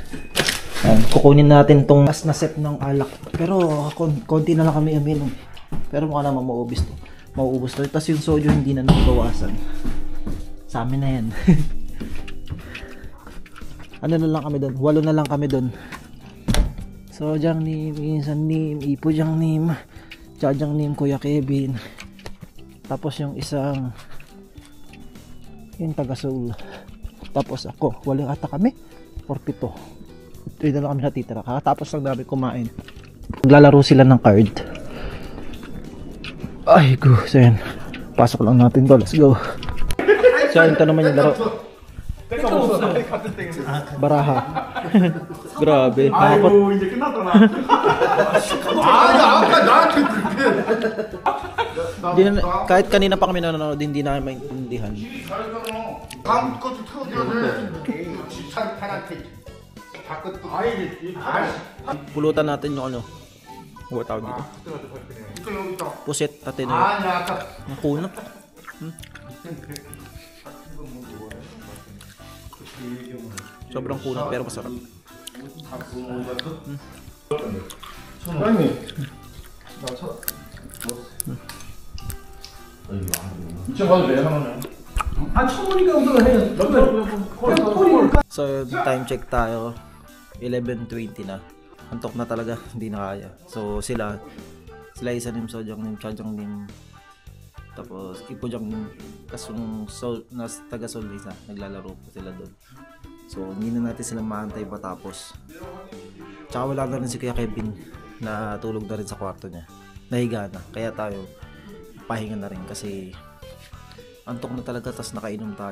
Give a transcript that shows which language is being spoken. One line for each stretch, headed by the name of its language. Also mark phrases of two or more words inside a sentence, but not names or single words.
Filipino: Kukunin natin tong last na set ng alak. Pero konti na lang kami uminom. Pero mukha naman mauubos to. Mauubos to. Tapos yung soju hindi na nabawasan. Sa amin na yan. Ano na lang kami doon? 8 na lang kami doon. Sojang Nim, Insan Nim, Ipojang Nim, Chajang Nim, Kuya Kevin. Tapos yung isang yung taga Seoul. Tapos ako, 8 ata kami. 47. Ito na lang kami natitira. Tapos lang namin kumain. Maglalaro sila ng card. Ay, go. So yan. Pasok lang natin to.
English: Let's go.
Filipino: So yan, ito naman yung laro. Baraha. Grabe.
Korean: 아이고 이제 끝났구나. 아니 아까 나한테 그렇게.
Filipino: Kahit kanina pa kami nanonood, hindi namin maintindihan.
Korean: 다음 것도 태워줘야 돼. 지찬한테 바꿔 또.
Filipino: Pulutan natin yung ano. What tawag dito?
Korean: 이거 여기 있다.
Filipino: Pusit natin.
Korean: 아니 아까
Filipino: Ang kunat. Sobrang kunat pero masarap.
Korean: 사장님. 나 차. 2층 가도 돼 하나는. 아 처음이니까 우선 해.
Filipino: So
English: time check
Filipino: tayo. 11:20 na. Antok na talaga, hindi na kaya. So sila isa nim Sojang nim, Chajang nim. Tapos Ipojang nim. Kasong nas taga Seoul isa, naglalaro po sila doon. So hindi na natin sila maantay patapos. Tsaka wala na rin si Kuya Kevin na tulog na rin sa kwarto niya. Nahiga na. Kaya tayo pahinga na rin kasi antok na talaga, tas nakainom tayo.